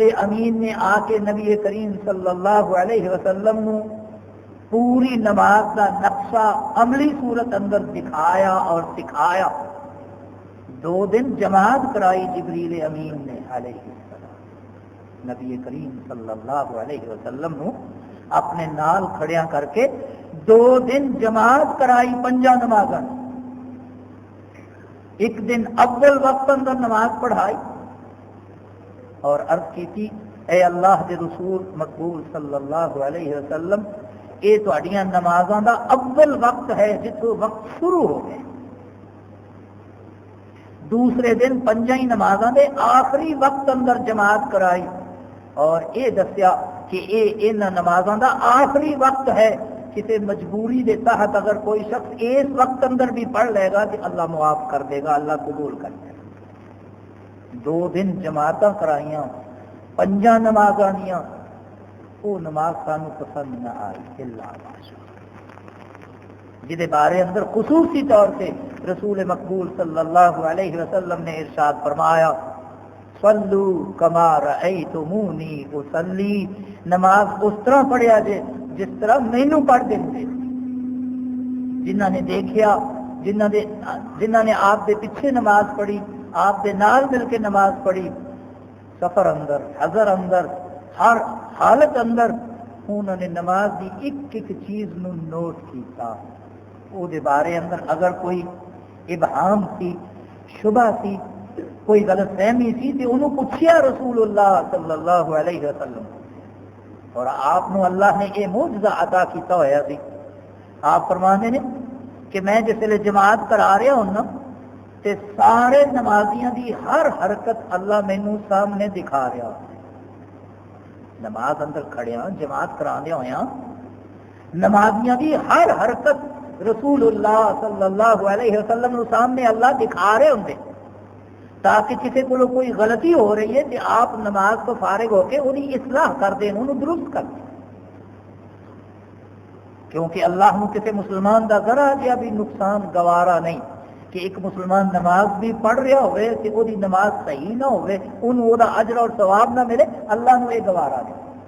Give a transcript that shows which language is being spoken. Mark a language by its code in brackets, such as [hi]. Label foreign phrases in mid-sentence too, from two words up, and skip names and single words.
[pa] امین نے آ کے نبی کریم [ar] صلی اللہ علیہ وسلم [pa] نو پوری نماز کا نقشہ عملی صورت اندر دکھایا اور سکھایا، 2 دن جماعت کرائی جبریل امین نے [ar] علیہ السلام، [pa] نبی کریم [ar] صلی اللہ علیہ وسلم [pa] نو اپنے نال کھڑیاں کر کے 2 دن جماعت کرائی 5 نمازاں، ایک دن اول وقت اندر نماز پڑھائی اور عرض کی تھی اے اللہ دے رسول مقبول [ar] صلی اللہ علیہ وسلم، [pa] یہ تہاڈیاں نمازاں دا اول وقت ہے جتوں وقت شروع ہو گئے، دوسرے دن 5 نمازاں دے آخری وقت اندر جماعت کرائی اور یہ دسیا کہ یہ ان نمازاں دا آخری وقت ہے، کسی مجبوری دے تحت اگر کوئی شخص اس وقت اندر بھی پڑھ لے گا تو اللہ معاف کر دے گا، اللہ قبول کر دے گا۔ 2 دن جماعتاں کرائیاں، پنجاں نمازاں دیاں وہ نماز سانو پسند نہ آئی [ar] الا ماشاء [pa] جہدے بارے اندر خصوصی طور سے رسول مقبول [ar] صلی اللہ علیہ وسلم [pa] نے ارشاد فرمایا [ar] صلو کما رأیتمونی اصلی، [pa] نماز اس طرح پڑھیا جے جس طرح مینوں پڑھ دیں۔ جنہاں نے دیکھیا، جنہاں نے آپ دے پیچھے نماز پڑھی، آپ دے نال مل کے نماز پڑھی، سفر اندر، حضر اندر، ہر حالت اندر انہوں نے نماز دی ایک ایک چیز نو نوٹ کیتا۔ او دے بارے اندر اگر کوئی ابہام سی، شبہ سی، کوئی غلط فہمی سی تو انہوں پوچھیا رسول اللہ [ar] صلی اللہ علیہ وسلم، [pa] اور آپ نو اللہ نے یہ معجزہ عطا کیتا ہویا سی۔ آپ فرمانے نے کہ میں جس ویلے جماعت کرا رہا ہوں نا تے سارے نمازیاں دی ہر حرکت اللہ مینوں سامنے دکھا رہا، نماز اندر کھڑیاں جماعت کرا دیا ہویا نمازیاں دی ہر حرکت رسول اللہ [ar] صلی اللہ علیہ وسلم [pa] نو سامنے اللہ دکھا رہے ہوں تاکہ کسی کو کوئی غلطی ہو رہی ہے کہ آپ نماز کو فارغ ہو کے انہیں اصلاح کر دیں، انہوں درست کر دیں، کیونکہ اللہ نو کسی مسلمان دا ذرا جہا بھی نقصان گوارا نہیں کہ ایک مسلمان نماز بھی پڑھ رہا ہوئے کہ وہ نماز صحیح نہ ہوئے، انہوں وہ اجر اور ثواب نہ ملے، اللہ نو یہ گوارا نہیں۔